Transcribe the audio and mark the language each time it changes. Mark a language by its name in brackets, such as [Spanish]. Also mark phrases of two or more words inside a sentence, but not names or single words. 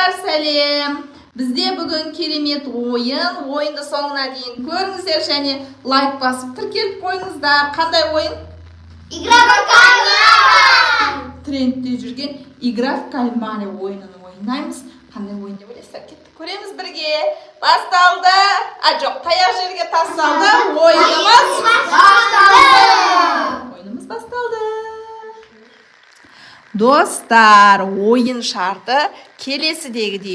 [Kazakh] сәлем. Бізде бүгін керемет ойын. Ойынды соңына дейін көріңіздер және лайк басып тіркеліп қойыңыздар. Қандай ойын? [Russian] Игра в кальмара. [Kazakh] Трендте жүрген [Russian] игра в кальмара [Kazakh] ойынын ойнаймыз. Қандай ойын деп ойлайсыздар? Кеттік, көреміз бірге. Басталды. Жоқ, таяқ жерге тасталды. Ойынымыз басталды. Достар, ойын шарты келесідегідей.